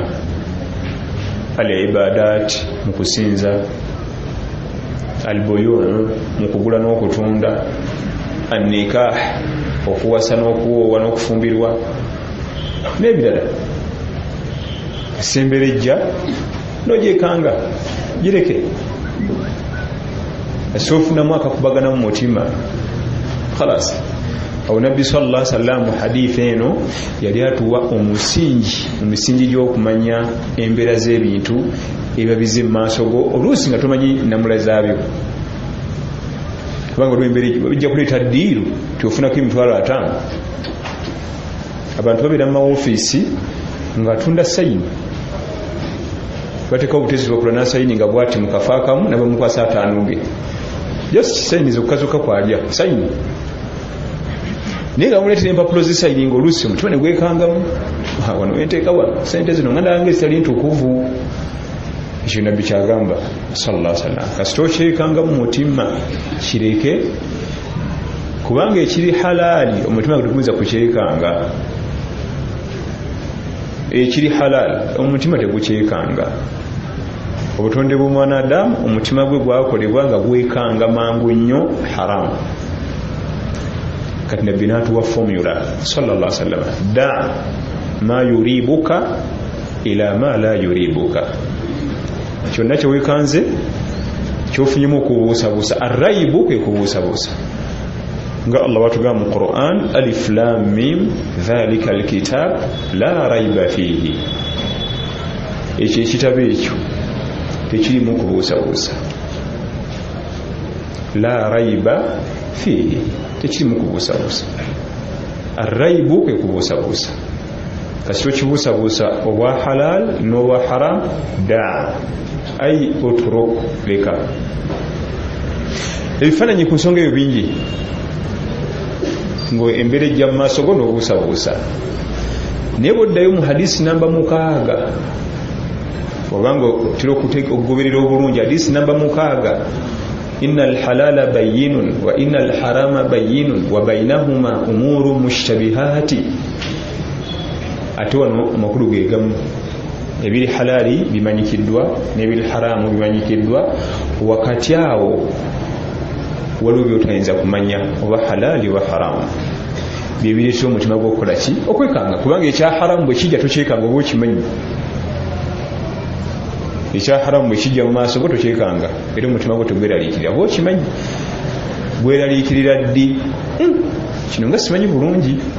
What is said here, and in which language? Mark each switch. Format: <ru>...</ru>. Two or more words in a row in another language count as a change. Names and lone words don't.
<lg>Al-ibadat mu kusinza, al-buyu' mu kugula n'okutunda, an-nikah okuwasa n'okuwoowa n'okufumbirwa n'ebirala. Semberejja n'ogyekanga gireke. Asoofunamu akakubagana mu mutima, khalas. Awo Nabbi</lg> <ar>صلى الله عليه وسلم</ar> <lg>hadithi eno yali atuwa omusingi gy'okumanya embeera z'ebintu ebiba bize mu maaso go oluusi nga tomanyi namula zaabyo. Kubanga olw'embeera bijja kuleeta ddiiru tyofunako $50,000. Abantu babeera mu mawofiisi ng'atunda sayini, bateekawo obutezi bwakola n'asayini nga bwati mu kafo akamu nabamukwasa $5 ge. Just sayini zokukazuka kwalya sayini. Naye nga muleetera empapulo z'esayini ng'oluusi omutima ne gwekangamu. Wano wenteeka wano sente zino nga ndabanga ezitali ntukuvu. Ekyo Nabbi kyagamba</lg> <ar>صلى الله عليه وسلم.</ar> <lg>Kasita okyekanga mu mutima kireke, kubanga ekiri halaali omutima teguyinza kukyekanga. Ekiri halaali omutima tegukyekanga. Obutonde bw'omwanadamu omutima gwe gwakolebwa nga gwekanga mangu nnyo haramu. Kati Nabbi n'atuwa formula</lg> <ar>صلى الله عليه وسلم. دع ما يريبك إلى ما لا يريبك.</ar> <lg>Kyonna kyewekanze kyofunyemu okubuusabuusa. Arraibu kwe kubuusabuusa nga Allah watugamba mu Qur'an,</lg> <ar>الم ذلك الكتاب لا ريب فيه.</ar> <lg>Ekyo ekitabo ekyo tekirimu kubuusabuusa.</lg> <ar>لا ريب فيه,</ar> <lg>tekirimu kubuusabuusa. Arraibu kwe kubuusabuusa. Kasito kibuusabuusa obwa halal n'obwa haram,</lg> <ar>دع أي اترك,</ar> <lg>leka. Ebifaananyi ku nsonga eyo bingi ng'embeera ejja mu maaso go n'obuusabuusa. Naye bw'oddayo mu hadisi namba 6 obanga otera okugoberera obulungi hadisi namba 6,</lg> <ar>إن الحلال بين وإن الحرام بين وبينهما أمور مشتبهات.</ar> <lg>Ate wano amakulu ge gamu. Ebiri halali bimanyikiddwa n'ebiri haramu bimanyikiddwa. Wakati awo waliwo byotayinza kumanya oba halali oba haramu byebireetera omutima gw'okukola ki okwekanga kubanga ekya haramu bwe kijja tokyekanga oba okimanyi ekya haramu bwe kijja mu maaso go tokyekanga era omutima gwo tegweraliikirira oba okimanyi gweraliikirira ddi kino nga simanyi bulungi</lg>